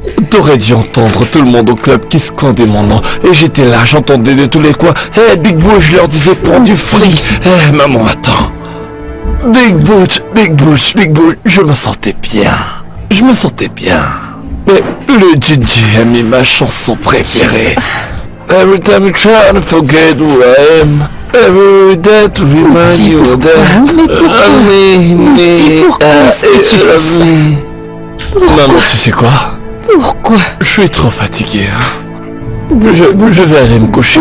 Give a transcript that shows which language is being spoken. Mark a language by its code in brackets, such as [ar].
[fr] T'aurais dû entendre tout le monde au club qui scandait mon nom. Et j'étais là, j'entendais de tous les coins. Eh, Big Butch, je leur disais, prends du fric. Eh, maman, attends. Big Butch, je me sentais bien. Je me sentais bien. Mais le DJ a mis ma chanson préférée. [en] Every time you try to forget who I am. Every day to remind you of that. [fr] Mais pourquoi est-ce que tu fais ça? Maman, tu sais quoi? Pourquoi? Je suis trop fatigué. Hein. Je vais aller me coucher,